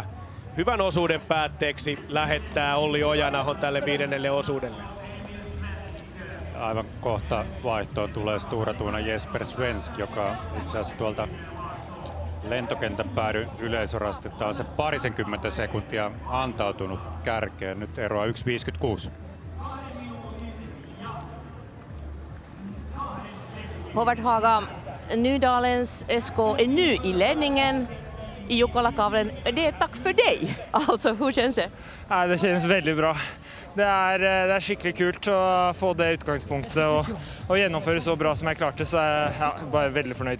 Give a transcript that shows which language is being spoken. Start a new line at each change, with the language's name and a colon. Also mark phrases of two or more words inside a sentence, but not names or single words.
Finnish: Hyvän osuuden päätteeksi lähettää Olli Ojanahon tälle 5. osuudelle. Aivan kohta vaihtoon tulee Stora Tuna Jesper Svensk, joka itse asiassa tuolta lentokentän päädyn yleisörastilta on se 20 sekuntia antautunut kärkeen. Nyt eroa 1.56.
Swedish: Howard Haga, Nydalens SK är nu i ledningen i Jukkola-kavlen. Det är tack för dig. Alltså, hur känns det? Ja, det känns väldigt bra. Det är skickligt kul att få det utgångspunktet och genomföra så bra som jag klarte, så jag är bara väldigt förnöjd.